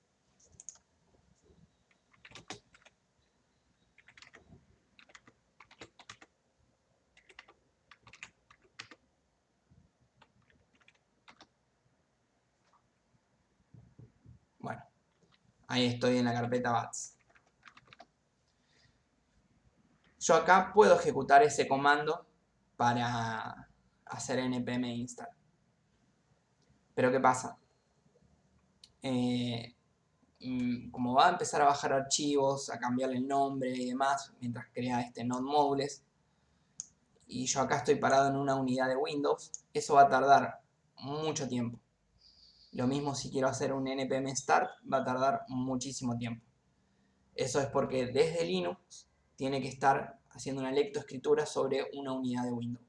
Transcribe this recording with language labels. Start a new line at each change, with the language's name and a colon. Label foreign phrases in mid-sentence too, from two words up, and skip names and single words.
Spanish: Bueno, ahí estoy en la carpeta bats. Yo acá puedo ejecutar ese comando para hacer npm install. Pero ¿qué pasa? Como va a empezar a bajar archivos, a cambiarle el nombre y demás, mientras crea este
English: node modules,
Spanish: y yo acá estoy parado en una unidad de Windows, eso va a tardar mucho tiempo. Lo mismo si quiero hacer un npm start, va a tardar muchísimo tiempo. Eso es porque desde Linux tiene que estar haciendo una lectoescritura sobre una unidad de Windows.